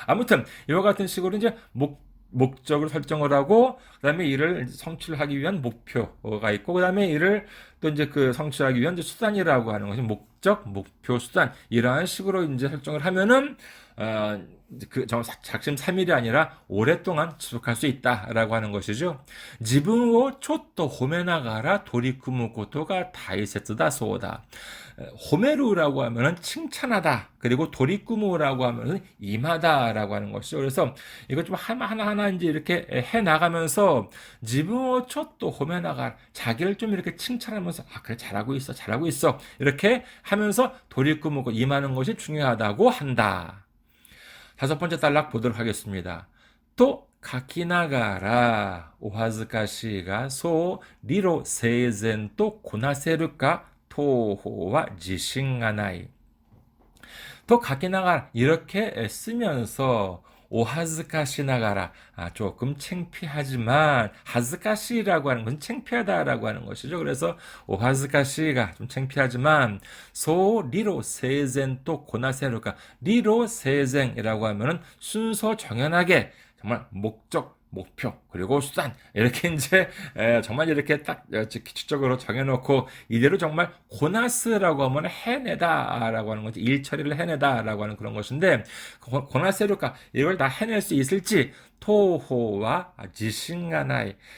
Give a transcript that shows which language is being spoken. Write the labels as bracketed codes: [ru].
[ko] 아무튼 이와 같은 식으로 이제 목적을 설정을 하고 그다음에 이를 성취하기 위한 목표가 있고 그다음에 이를 또 이제 그 성취하기 위한 이제 수단이라고 하는 것이 목적, 목표, 수단 이러한 식으로 이제 설정을 하면은 작심 3일이 아니라 오랫동안 지속할 수 있다라고 하는 것이죠. [ja] 自分をちょっと褒めながら取り組むことが大切だそうだ. [ko] 호메루라고 하면은 칭찬하다. 그리고 도리꾸무라고 하면은 임하다라고 하는 것이죠. 그래서 이거 좀 하나하나 이제 이렇게 해 나가면서 [ja] 지붕어 촛도 호메나가 [ko] 자기를 좀 이렇게 칭찬하면서 그래 잘하고 있어 이렇게 하면서 도리꾸무고 임하는 것이 중요하다고 한다. 5번째 단락 보도록 하겠습니다. [ja] 또書きながらお恥ずかしいがそう理路整然とこなせるか当方は自信がない. 또書きながら [ko] 이렇게 쓰면서 오하즈카시나가라 조금 창피하지만 하즈카시라고 하는 것은 창피하다라고 하는 것이죠. 그래서 오하즈카시가 좀 창피하지만 소 리로 세젠 또 고나세루가 리로 세젠이라고 하면은 순서 정연하게 정말 목적 목표 그리고 수단 이렇게 이제 정말 이렇게 딱 기초적으로 정해놓고 이대로 정말 고나스라고 하면 해내다라고 하는 거지 일 처리를 해내다라고 하는 그런 것인데 고나스루까 이걸 다 해낼 수 있을지 [ja] 토호와 지신가 나이.